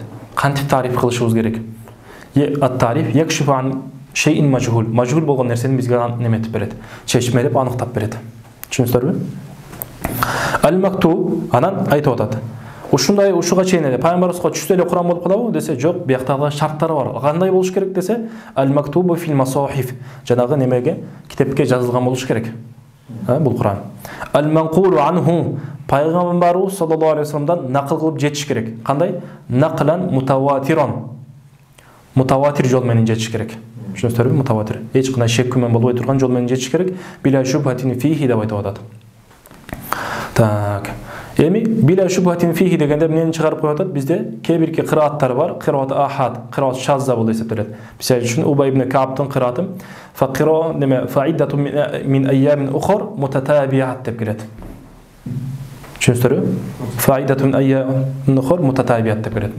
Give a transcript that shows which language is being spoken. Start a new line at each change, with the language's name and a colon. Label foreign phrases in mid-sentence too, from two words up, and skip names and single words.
Kyrgyz: Кантип тариф кылышыбыз керек?
Arabic: التعريف يكشف عن شيء مجهول.
Kyrgyz: Мажхул болгон нерсени бизге неметип берет. Чечмелеп аныктап берет. Түшүнүңүздөрбү? Al-maktub анан айтып атат. Ушундай ушуга чейин эле пайгамбарыбызга түштө эле Кур'ан болуп калабы десе, жок, бияктагы шарттары бар. Кандай болуш керек десе,
Arabic: المكتوب في المصاحف.
Kyrgyz: Жанагы немеге, китепке жазылган болуш керек. Бул Кур'ан.
Arabic: المنقول عنه.
Kyrgyz: Пайгамбарыбыз
Arabic: صلى الله عليه وسلم
Kyrgyz: накыл кылып жетиш керек. Кандай?
Arabic: نقلا متواترا.
Kyrgyz: Мутаватир жол менен жетиш керек. Түшүнүңүздөрбү? Мутаватир. Эч кандай шек күмөн болбой турган жол менен жетиш керек.
Arabic: بلا شبهة فيه
Kyrgyz: деп айтып атат. Так. Эми
Arabic: بلا شبهة فيه
Kyrgyz: дегенде эмнени чыгарып коюп атат? Бизде кээ-бирки кырааттар бар.
Arabic: قراءة آحاد, قراءة شاذة
Kyrgyz: болуп эсептелет. Мисалы үчүн Убай ибн Каабтын кырааты фақиро неме
Arabic: فعدة من أيام أخر متتابعات
Kyrgyz: деп келет. Түшүнүңүздөрбү?
Arabic: فعدة من أيام أخر متتابعات деп келет.